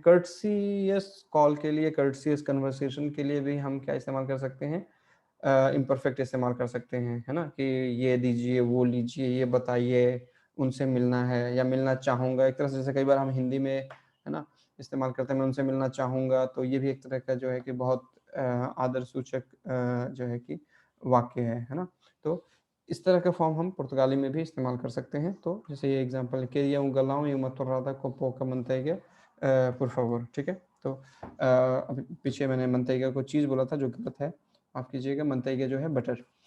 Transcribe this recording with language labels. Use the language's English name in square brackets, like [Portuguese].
[Hindi] कर्टसियस call के लिए, कर्टसियस conversation के लिए भी हम क्या इस्तेमाल कर सकते हैं, इम्परफेक्ट इस्तेमाल कर सकते हैं, है ना। कि ये दीजिए, वो लीजिए, ये बताइए, उनसे मिलना है या मिलना चाहूँगा। एक तरह से जैसे कई बार हम हिंदी में, है ना, इस्तेमाल करते हैं, मैं उनसे मिलना चाहूँगा। तो ये भी एक तरह का जो है कि बहुत आदर सूचक जो है कि वाक्य है ना। तो इस तरह का फॉर्म हम पुर्तगाली में भी इस्तेमाल कर सकते हैं। तो जैसे ये example [Portuguese] queria um galão e uma torrada com pouca manteiga por favor। [Hindi] ठीक है, तो अभी पीछे मैंने मंतेगा को चीज़ बोला था जो गलत है, माफ़ कीजिएगा, मंतेगा जो है बटर।